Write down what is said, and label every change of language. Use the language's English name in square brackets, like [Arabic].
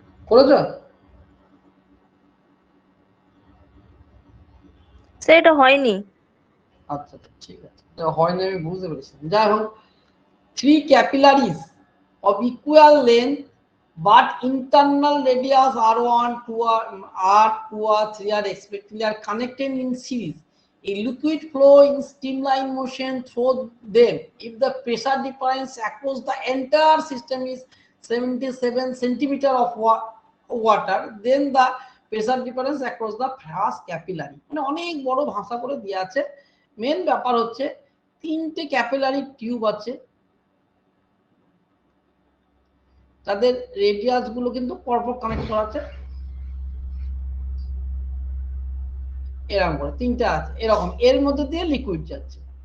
[Bangla] করেছো? স্যার এটা হয়নি। আচ্ছা ঠিক আছে, এটা হয়নি আমি বুঝতে পেরেছি। যাই হোক, [English] 3 capillaries of equal length but internal radius r1, 2, r2, r3 are respectively are connected in series. A liquid flow in streamline motion through them if the pressure difference across the entire system is 77 centimeter of water, then the pressure difference across the first capillary। [Bangla] মানে অনেক বড় ভাষা করে দেয়া আছে। Main ব্যাপার হচ্ছে 3টে ক্যাপিলারি টিউব আছে, তাদের রেডিয়াস গুলো কিন্তু পরপর কানেক্ট করা আছে, এরকম করে 3টা আছে এরকম, এর মধ্যে দিয়ে লিকুইড যাচ্ছে।